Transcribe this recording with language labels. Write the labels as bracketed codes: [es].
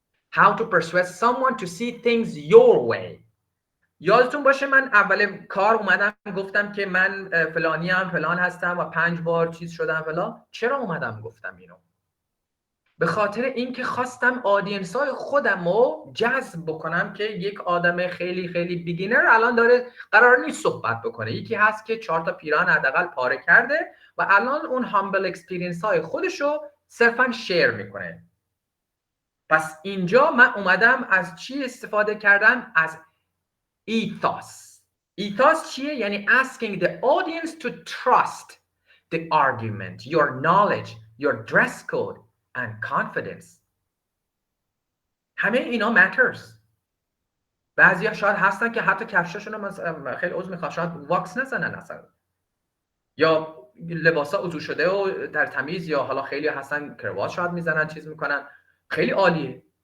[en] How to persuade someone to see things your way. [fa] یادتون باشه من اول کار اومدم گفتم که من فلانی هم فلان هستم و 5 بار چیز شدم فلان. چرا اومدم گفتم اینو؟ به خاطر اینکه خواستم آدینس های خودم رو جذب بکنم که یک آدم خیلی خیلی بیگینر الان داره قرار نیست صحبت بکنه، یکی هست که 4 تا پیران حداقل پاره کرده و الان اون هامبل اکسپریانس های خودش رو صرفا شیر میکنه. پس اینجا من اومدم از چی استفاده کردم؟ از ایثاس. ایثاس چیه؟ یعنی [en] asking the audience to trust the argument, your knowledge, your dress code and confidence. [fa] همه اینا matters. بعضیا شاید هستن که حتی کفشاشون هم خیلی عضو میخواد شاید واکس نزنن اصلا، یا لباسا عضو شده و در تمیز، یا حالا خیلی هستن کروات شاید میزنن چیز میکنن، خیلی عالیه.